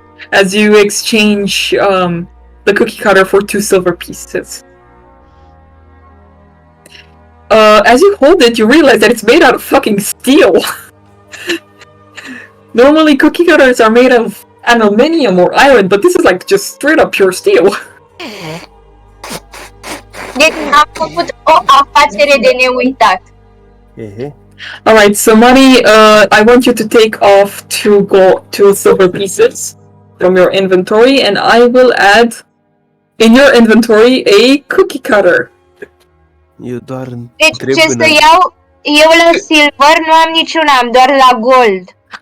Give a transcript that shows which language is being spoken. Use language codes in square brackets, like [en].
[en] as you exchange the cookie cutter for 2 silver pieces. As you hold it, you realize that it's made out of fucking steel. Normally, cookie cutters are made of aluminium or iron, but this is like just straight up pure steel. [ro] Deci am făcut o afacere de neuitat. [en] Alright, so Mari, I want you to take off 2 silver pieces from your inventory, and I will add in your inventory a cookie cutter. [ro] Eu doar Deci ce să iau? Eu la silver nu am niciuna, am doar la gold.